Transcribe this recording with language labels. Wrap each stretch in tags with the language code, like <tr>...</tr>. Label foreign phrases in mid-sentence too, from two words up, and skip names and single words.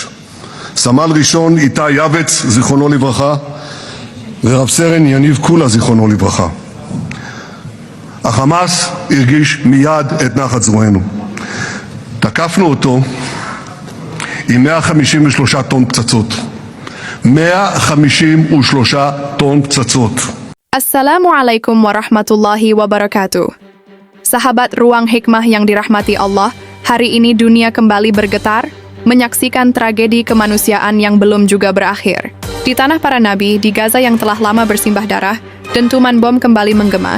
<he>סמל ראשון איתי יבץ, זיכרונו לברכה, ורב סרן יניב קולה, זיכרונו לברכה. החמאס הרגיש מיד את נחת זרוענו. תקפנו אותו עם 153 טון פצצות. 153 טון ptsatsos.</he> <ar>السلام عليكم ورحمة الله وبركاته.</ar> <id>Sahabat Ruang Hikmah yang dirahmati Allah, hari ini dunia kembali bergetar, menyaksikan tragedi kemanusiaan yang belum juga berakhir. Di tanah para nabi, di Gaza yang telah lama bersimbah darah, dentuman bom kembali menggema.</id>